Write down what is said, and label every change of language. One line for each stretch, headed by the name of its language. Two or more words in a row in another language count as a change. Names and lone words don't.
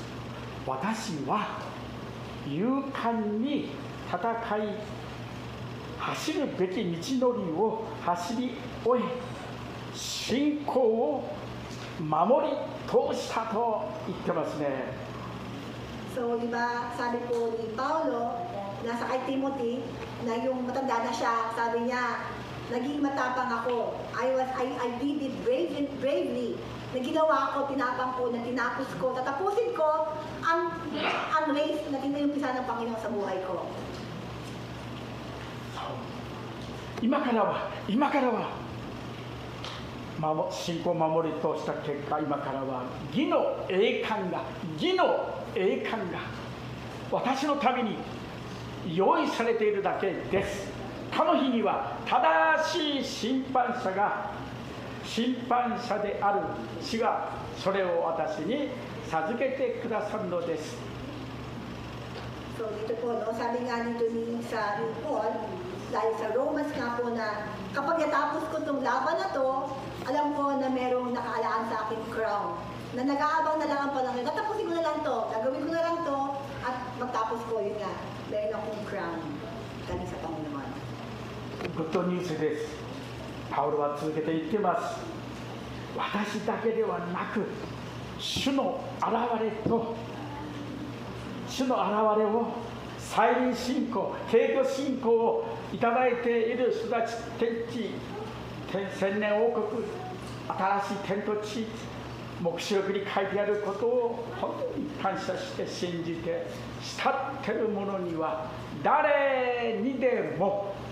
Japanese: 私は勇敢に戦い走るべき道のりを走り終え信仰を守り通したと言ってますね。
Filipino: So, di ba, sabi po ni Paulo, nasa kay Timothy, na yung matanda na siya, sabi niya, naging matapang ako.
English: I did it bravely.
Filipino: Na ginawa ko, tinapang ko, na tinapos ko, tatapusin ko ang race na tinumpisa ng Panginoon sa buhay ko.
Japanese: 今からは信仰を守り通した結果、今からは義の栄冠が私のために用意されているだけです。かの日には正しい審判者である主がそれを私に授けてくださるのです。
Filipino: So dito po, no, sabi nga nito ni Paul, dahil sa Romans nga po na kapag natapos ko itong laban na to, alam ko na merong nakaalaan sa akin crown. Na nag-aabang na lang ang palangin. Tatapusin ko na lang to, gagawin ko na lang to, at magtapos ko, yun nga, meron akong crown galing sa Panginoon.
English: Good news です。
Japanese: パウロは続けて言ってます。私だけではなく、主の現れを再臨信仰、敬虚信仰をいただいている人たち、千年王国、新しい天と地、黙示録に書いてあることを本当に感謝して信じて慕っている者には誰にでも